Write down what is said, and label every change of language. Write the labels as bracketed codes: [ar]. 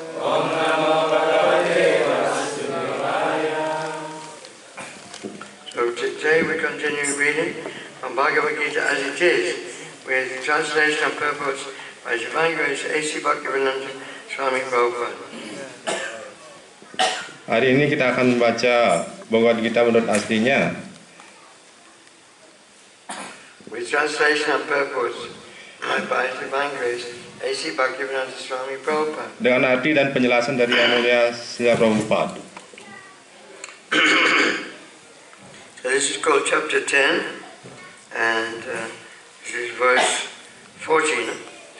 [sa] Om Namo Bhagavate Vasudevaya. [en] So today we continue reading from Bhagavad Gita as it is, with translation and purpose by Divine Grace A.C. Bhaktivedanta Swami Prabhupada. [id] Hari ini kita akan membaca Bhagavad Gita menurut aslinya. [en] With translation and purpose by Divine Grace A.C. Bhaktivedanta Swami Prabhupada. [id] Dengan arti dan penjelasan dari Yang Mulia Srila Prabhupada. [en] So this is called chapter 10, and this is verse 14.